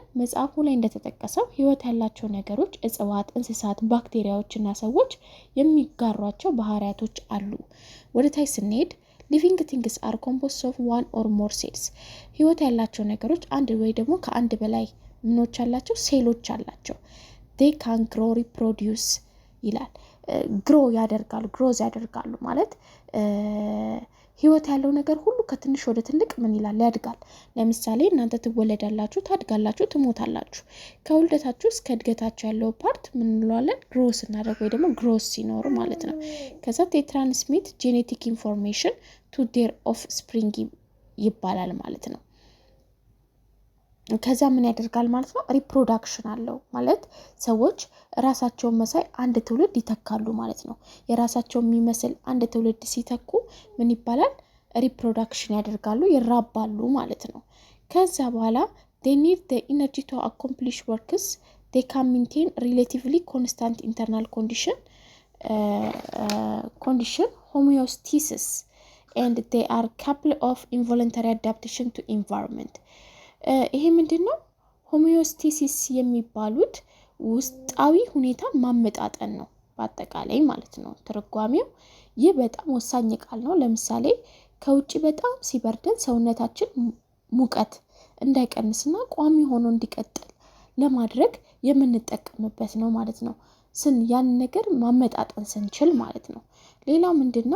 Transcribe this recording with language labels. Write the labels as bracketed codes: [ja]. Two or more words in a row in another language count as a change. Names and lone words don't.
[am] መጽሐፉ ላይ እንደተጠቀሰው ህይወት ያላቸው ነገሮች እጽዋት፣ እንስሳት፣ ባክቴሪያዎችና ሰዎች የሚጋሯቸው ባህሪያቶች አሉ። ወደ ታች ስንሄድ [en] living things are composed of one or more cells። [am] ህይወት ያላቸው ነገሮች አንድ ወይ ደግሞ ከአንድ በላይ ምኖች አላቸው፣ ሴሎች አላቸው። [en] they can grow reproduce [am] ይላል። ግሮ ያደርጋሉ፣ ግሮዝ ያደርጋሉ ማለት ህይወት ያለው ነገር ሁሉ ከትንሽ ወደ ትልቅ ምን ይላል? ያድጋል። ለምሳሌ እናንተ ትወለዳላችሁ፣ ታድጋላችሁ፣ ትሞታላችሁ። ከውልደታችሁ እስከ እድገታችሁ ያለው ፓርት ምን እንለዋለን? ግሮስ እናደርግ ወይ ደግሞ ግሮስ ሲኖር ማለት ነው። ከዛ [en] transmit genetic information to their off spring [am] ይባላል ማለት ነው። ከዛ ምን ያደርጋል ማለት ነው? ሪፕሮዳክሽን አለው ማለት ሰዎች ራሳቸውን መሳይ አንድ ትውልድ ይተካሉ ማለት ነው። የራሳቸውን የሚመስል አንድ ትውልድ ሲተኩ ምን ይባላል? ሪፕሮዳክሽን ያደርጋሉ፣ ይራባሉ ማለት ነው። ከዛ በኋላ [en] they need the energy to accomplish works. they can maintain relatively constant internal condition homeostasis and they are capable of involuntary adaptation to environment. [am] ይሄ ምንድነው? ሆሚዮስቴሲስ የሚባሉት ውስጣዊ ሁኔታ ማመጣጠን ነው በአጠቃላይ ማለት ነው ትርጓሜው። ይህ በጣም ወሳኝ ቃል ነው። ለምሳሌ ከውጪ በጣም ሲበርደን ሰውነታችን ሙቀት እንዳይቀንስና ቋሚ ሆኖ እንዲቀጥል ለማድረግ የምንጠቀምበት ነው ማለት ነው። ያን ነገር ማመጣጠን ስንችል ማለት ነው። ሌላው ምንድነው?